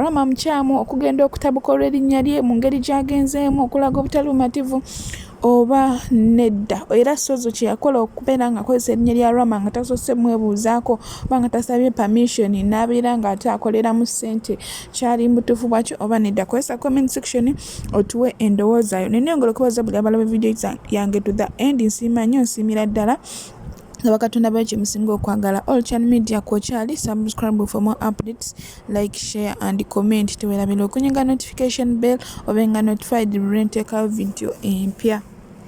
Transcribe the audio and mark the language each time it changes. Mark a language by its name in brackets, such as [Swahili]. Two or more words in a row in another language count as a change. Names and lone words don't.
[Ganda] Rama mukyamu okugenda okutabuka olw'erinnya lye mu ngeri gy'agenzeemu okulaga obutali bumativu oba nedda. Era Sozo kye yakola okubeera ng'akozesa erinnya lya Rama nga tasoose mwebuuzaako oba nga tasabye permission n'abeera ng'ate akoleramu ssente kyali mutuufu bwakyo oba nedda. Kozesa comment section otuwe endowooza yo. Nneeyongera okubaza buli abalaba video yange [English] to the end. [Ganda] Nsiima nnyo nsiimira ddala nga bakatonda bayo kye musinga okwagala. [English] All Channel Media kwokyali subscribe for more updates, like, share and comment. [Ganda] Teweerabira okunyiga [English] notification bell [Ganda] obenga notified bwe nteekayo video empya.